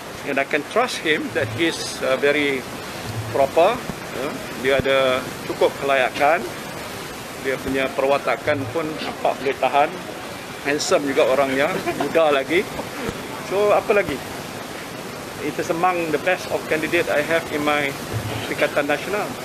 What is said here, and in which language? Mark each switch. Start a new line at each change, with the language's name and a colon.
English: And I can trust him that he is very proper.
Malay: Dia ada cukup kelayakan. Dia punya perwatakan pun nampak boleh tahan. Handsome juga orangnya, muda lagi. So, apa lagi?
English: It is among the best of candidate I have in my Perikatan Nasional.